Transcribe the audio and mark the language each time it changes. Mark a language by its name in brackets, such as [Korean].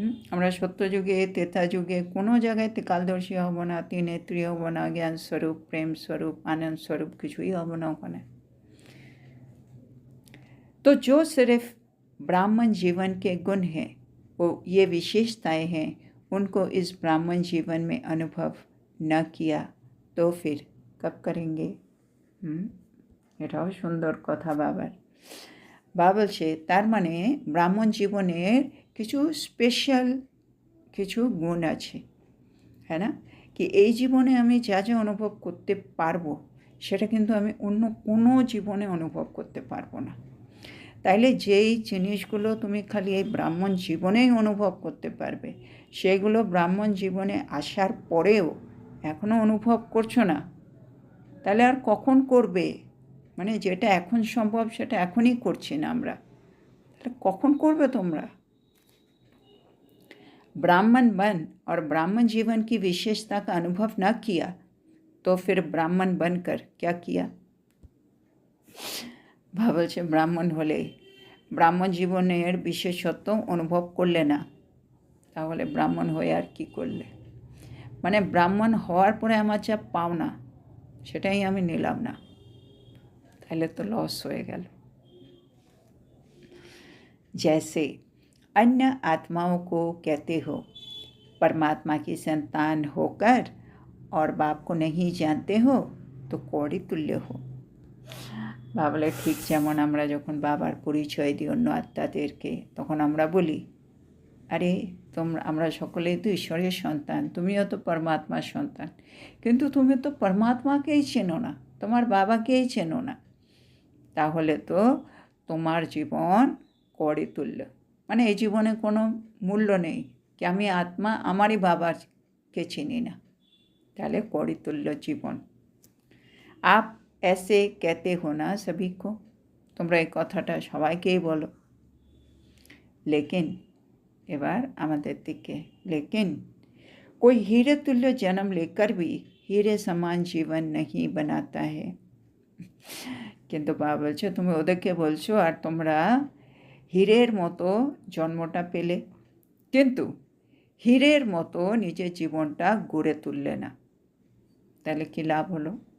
[Bangla] আমরা সত্যযুগে ত্রেতা যুগে কোনো জায়গায় কালদর্শী হব না, ত্রিনেত্রী হব না, জ্ঞান স্বরূপ, প্রেম স্বরূপ, আনন্দ স্বরূপ কিছুই হব না ওখানে। [Hindi] तो जो सिर्फ ब्राह्मण जीवन के गुण हैं, वो ये विशेषताएं हैं, उनको इस ब्राह्मण जीवन में अनुभव न किया तो फिर कब करेंगे? [Bangla] এটাও সুন্দর কথা বাবার। বাবা বলছে তার মানে ব্রাহ্মণ জীবনের কিছু স্পেশাল কিছু গুণ আছে, হ্যাঁ না? কি এই জীবনে আমি যা যা অনুভব করতে পারবো সেটা কিন্তু আমি অন্য কোনো জীবনে অনুভব করতে পারবো না। তাইলে যেই জিনিসগুলো তুমি খালি এই ব্রাহ্মণ জীবনেই অনুভব করতে পারবে, সেগুলো ব্রাহ্মণ জীবনে আসার পরেও এখনও অনুভব করছো না, তাহলে আর কখন করবে? মানে যেটা এখন সম্ভব সেটা এখনই করছি না আমরা, তাহলে কখন করবে তোমরা? [Hindi] ब्राह्मण बन और ब्राह्मण जीवन की विशेषता का अनुभव न किया तो फिर ब्राह्मण बनकर क्या किया? [Bangla] বলছে ব্রাহ্মণ হলে ব্রাহ্মণ জীবনের বিশেষত্ব অনুভব করলে না, তাহলে ব্রাহ্মণ হয়ে আর কি করলে? মানে ব্রাহ্মণ হওয়ার পরে আমার যা পাওনা সেটাই আমি নিলাম না, তাহলে তো লস হয়ে গেল। [Hindi] जैसे अन्य आत्माओं को कहते हो परमात्मा की संतान होकर और बाप को नहीं जानते हो तो कौड़ी तुल्य हो। [Bangla] ভাবলে ঠিক যেমন আমরা যখন বাবার পরিচয় দিই অন্য আত্মাদেরকে, তখন আমরা বলি আরে আমরা সকলেই তো ঈশ্বরের সন্তান, তুমিও তো পরমাত্মার সন্তান, কিন্তু তুমি তো পরমাত্মাকেই চেনো না, তোমার বাবাকেই চেনো না, তাহলে তো তোমার জীবন কড়ি তুল্য, মানে এই জীবনে কোনো মূল্য নেই, কি আমি আত্মা আমারই বাবাকে চিনি না, তাহলে কড়ি তুল্য জীবন। [Hindi] আপ ऐसे कहते हो ना सभी को, [Bangla] তোমরা এই কথাটা সবাইকেই বলো। [Hindi] लेकिन [Bangla] এবার আমাদের দিকে, [Hindi] लेकिन कोई हीरे तुल्य जन्म लेकर भी हीरे समान जीवन नहीं बनाता है। [Bangla] কিন্তু বাবা বলছে তুমি ওদেরকে বলছো আর তোমরা হীরের মতো জন্মটা পেলে, কিন্তু হীরের মতো নিজের জীবনটা গড়ে তুললে না, তাহলে কি লাভ হলো?